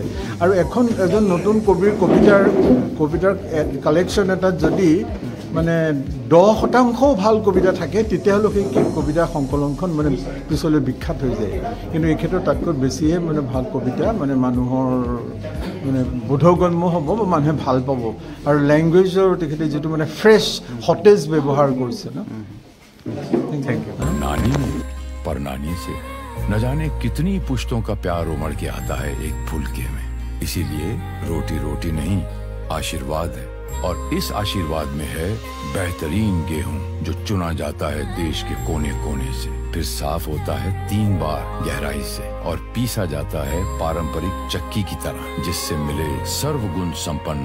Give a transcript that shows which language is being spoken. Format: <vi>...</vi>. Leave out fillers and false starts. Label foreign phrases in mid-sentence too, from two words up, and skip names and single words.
<as>আৰু এজন নতুন কবিৰ কবিতাৰ কালেকশ্যন এটাত যদি মানে 10% ভাল কবিতা থাকে তেতিয়াহ'লে সেই কবিতা সংকলনখন মানে পিছলৈ বিখ্যাত হৈ যায়। কিন্তু এই ক্ষেত্ৰত তাতকৈ বেছিহে মানে ভাল কবিতা মানে মানুহৰ মানে বোধগম্য হ'ব বা মানুহে ভাল পাব। আৰু লেংগুৱেজৰ তেখেতে যিটো মানে ফ্ৰেছ সতেজ ব্যৱহাৰ কৰিছে ন।</as> <en>thank you.</en> <hi>नानी पर नानी से न जाने कितनी पुश्तों का प्यार उमड़ के आता है एक फुलके में। इसीलिए रोटी रोटी नहीं आशीर्वाद है, और इस आशीर्वाद में है बेहतरीन गेहूं जो चुना जाता है देश के कोने कोने से, फिर साफ होता है 3 बार गहराई से और पीसा जाता है पारंपरिक चक्की की तरह, जिससे मिले सर्वगुण संपन्न आटा।</hi>